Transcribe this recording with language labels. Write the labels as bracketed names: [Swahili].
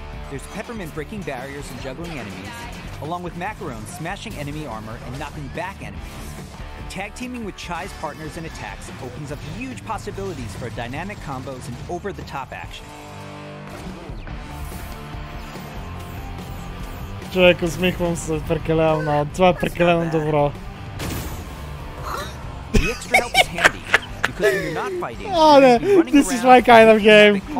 [English] There's Peppermint breaking barriers and juggling enemies, along with Macaron smashing enemy armor and knocking back enemies. Tag teaming with Chai's partners and attacks opens up huge possibilities for dynamic combos and over-the-top action. [Bulgarian] Човек, усмихвам се прекалено много. Това е прекалено добро. [English] The extra help is handy because when you're not fighting, Oh, this is my kind of game.